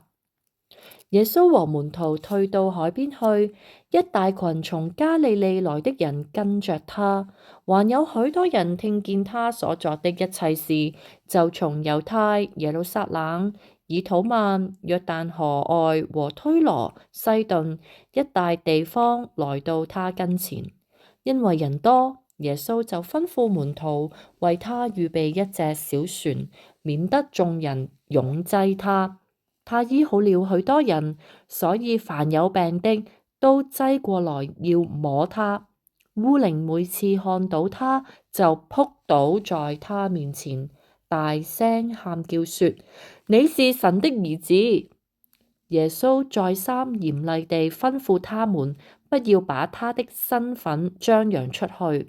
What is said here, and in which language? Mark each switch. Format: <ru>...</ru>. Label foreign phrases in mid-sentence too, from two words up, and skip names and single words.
<zh>耶穌和門徒退到海邊去，一大群從加利利來的人跟着他，還有許多人聽見他所作的一切事，就從猶太、耶路撒冷、以土曼、約旦河外和推羅、西頓一帶地方來到他跟前。因為人多，耶穌就吩咐門徒為他預備一隻小船，免得眾人擁擠他。他醫好了許多人，所以凡有病的都擠過來要摸他。污靈每次看到他，就撲倒在他面前，大聲喊叫說：你是神的兒子。耶穌再三嚴厲地吩咐他們，不要把他的身份張揚出去。</zh>